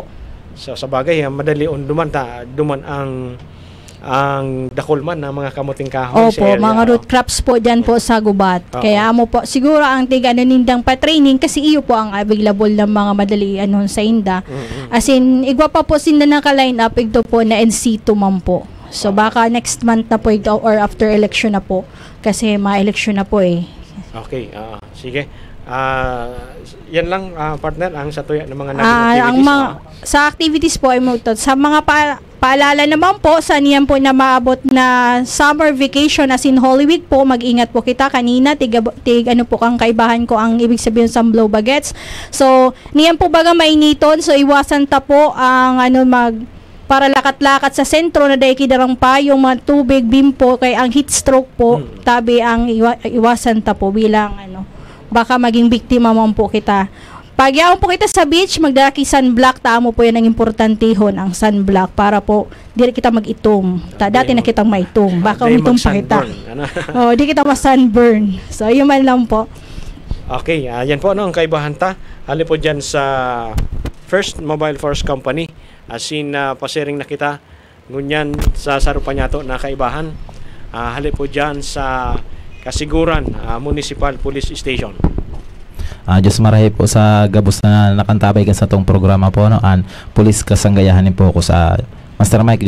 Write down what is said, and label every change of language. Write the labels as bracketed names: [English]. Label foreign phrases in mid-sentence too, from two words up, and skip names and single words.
[Bikol] So, sa bagay, madali duman ang dakulman ng mga kamuting kahoy sa area. Mga [English] root crops [Bikol] po dyan po sa gubat. Kaya mo po, siguro ang nindang pa-training kasi iyo po ang available ng mga madali sa inda. As in, igwa pa po sinda ng ka-line up, [Filipino] ito po na NC2 man po. So, baka next month na po ito or after election na po. Kasi ma-election na po eh. Okay, sige. [Bikol] Yan lang, partner, ang satuya ng mga activities. Sa activities po ay sa mga paalala naman po, sa niyan po na maabot na [English] summer vacation [Bikol] as in Holy Week po, mag-ingat po kita kanina, ano po kang kaibahan ko [Filipino] ang ibig sabihin [Bikol] sa blow bagets. So, niyan po baga mainiton, so iwasan ta po ang para lakat-lakat sa sentro na dahil kidarang pa yung mga tubig, bimpo, kay ang [English] heat stroke [Bikol] po, tabi ang iwasan ta po bilang baka maging biktima mo po kita. Pag yaon po kita sa beach, magdalaki sunblock, tamo po yan ang importantehon, ang sunblock, para po di kita mag-itom. Dati na kitang maitom, baka umitom pa kita. Di kita ma-sunburn. So, yun man lang po. Okay, yan po ang kaibahan ta. Hali po dyan sa First Mobile Force Company. As in, pasering na kita ngunyan sa Sarupanyato na kaibahan. Hali po dyan sa Kasiguran Municipal Police Station. Diyos marahi po sa gabos na nakantabay kan sa tong programa po Police kasanggayahanin po ako sa Master Mike.